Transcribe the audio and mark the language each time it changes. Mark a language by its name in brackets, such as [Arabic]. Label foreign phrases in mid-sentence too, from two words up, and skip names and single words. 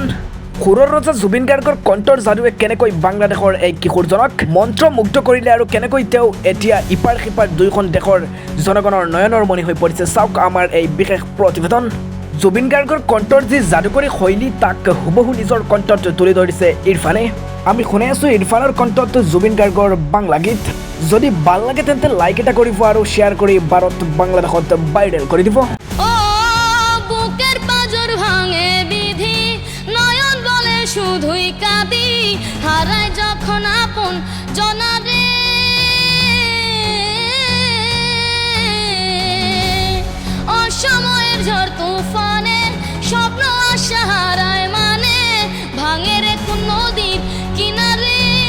[Assamese] সুৰৰ ৰজা জুবিন গাৰ্গৰ কণ্ঠৰ যাদুৱে কেনেকৈ বাংলাদেশৰ এই কিশোৰজনক মন্ত্ৰমুগ্ধ কৰিলে আৰু কেনেকৈ তেওঁ এতিয়া ইপাৰ সিপাৰ দুয়োখন দেশৰ জনগণৰ নয়নৰ মণি হৈ পৰিছে, চাওক আমাৰ এই বিশেষ প্ৰতিবেদন। জুবিন গাৰ্গৰ কণ্ঠৰ যি যাদুকৰী শৈলী তাক হুবহু নিজৰ কণ্ঠত তুলি ধৰিছে ইৰফানে। আমি শুনি আছোঁ ইৰফানৰ কণ্ঠত জুবিন গাৰ্গৰ বাংলা গীত। যদি ভাল লাগে তেন্তে লাইক এটা কৰিব আৰু শ্বেয়াৰ কৰি ভাৰত বাংলাদেশত ভাইৰেল কৰি দিব। [Bangla] শুধুই কাঁদি হারায় যখন আপন জনারে, অসময়ের ঝড় তুফানে স্বপ্ন আশা হারায় মানে ভাঙে রে কোন নদীর কিনারে।